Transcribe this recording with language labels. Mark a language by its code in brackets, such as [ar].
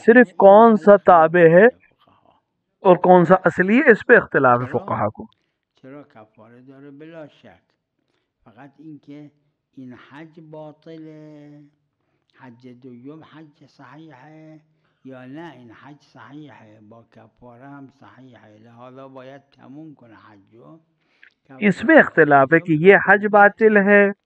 [ur] صرف کون سا تابع ہے اور کون سا اصلی ہے اس پہ اختلاف ہے فقہا کو. [fa] چرا کفاره داره بلا شک. فقط این که این حج باطله حج دوم حج صحیحه یا نه این حج صحیحه با کفاره هم صحیحه لہذا باید تموم کنه حجو. [ur] اس میں اختلاف ہے کہ یہ حج باطل ہے